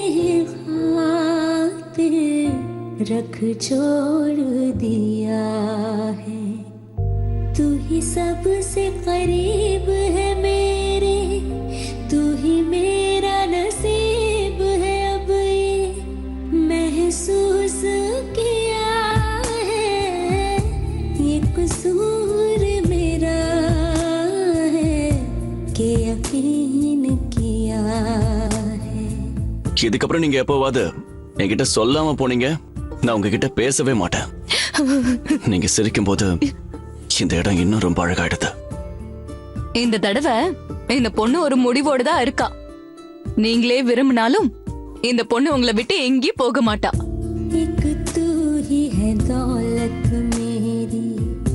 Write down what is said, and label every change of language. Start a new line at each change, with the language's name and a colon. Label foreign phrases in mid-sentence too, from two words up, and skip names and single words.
Hindi: खातिर रख छोड़ दिया है तू ही सबसे करीब है मेरे तू ही मेरा नसीब है अब ये महसूस किया कसूर मेरा है कि यकीन किया है.
Tamil: இதுக்கப்புறம் நீங்க எப்போவாது என்கிட்ட சொல்லாம போனீங்க, நான் உங்ககிட்ட பேசவே மாட்டேன். நீங்க சிரிக்கும் போது இந்த இடம் இன்னும் ரொம்ப அழகாயிடுது. இந்த தடவை இந்த பொண்ணு ஒரு முடிவோடு தான் இருக்கா. நீங்களே விரும்பினாலும் இந்த பொண்ணு உங்களை விட்டு எங்கேயும் போக மாட்டா.
Hindi: एक तू ही है दौलत मेरी